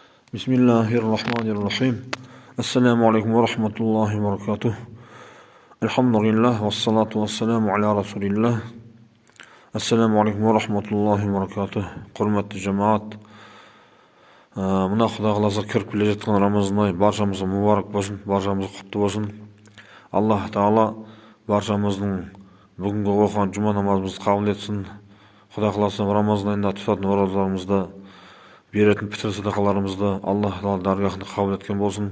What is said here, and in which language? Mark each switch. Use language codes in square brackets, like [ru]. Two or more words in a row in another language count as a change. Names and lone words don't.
[ar] بسم الله الرحمن الرحيم. السلام عليكم ورحمة الله وبركاته. الحمد لله والصلاة والسلام على رسول الله. السلام عليكم ورحمة الله وبركاته. [uz] Hurmatli jamoat. [kk] Mына Xudo xolasa kirib келе жатқан Рамазан айы баршамызға мұбарак болсын, баршамызға құтты болсын. Аллах Таала баршамыздың бүгінгі оқыған жұма намазымызды қабыл етсін. Құда қаласа Рамазан айында тұтатын оразаларымызды, беретін пітір садақаларымызды Аллах Таала даргахына қабыл еткен болсын.